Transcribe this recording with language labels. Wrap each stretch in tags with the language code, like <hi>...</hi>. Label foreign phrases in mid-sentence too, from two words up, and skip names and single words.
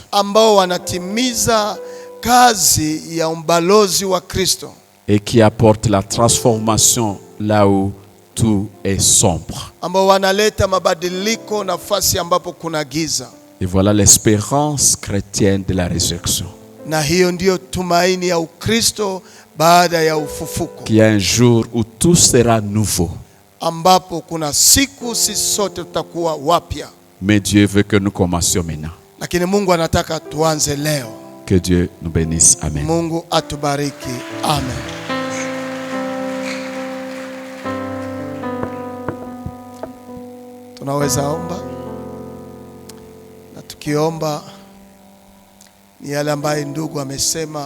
<sw>ambao wanatimiza kazi ya umbalozi wa Kristo,</sw> <fr>Et qui apportent la transformation là où tout est sombre.</fr> <sw>ambao wanaleta mabadiliko nafasi ambapo kuna giza.</sw> <fr>Et voilà l'espérance chrétienne de la résurrection.</fr> <sw>Na hiyo ndiyo tumaini ya Ukristo baada ya ufufuko,</sw> <fr>Qu'il y a un jour où tout sera nouveau.</fr> <sw>ambapo kuna siku sisi sote tutakuwa wapya.</sw> <fr>Mais Dieu veut que nous commencions maintenant.</fr> <sw>Lakini Mungu anataka tuanze leo.</sw> <fr>Que Dieu nous bénisse. Amen.</fr> <sw>Mungu atubariki. Amen. Tunaweza omba, na tukiomba ni yale ambayo ndugu amesema.</sw>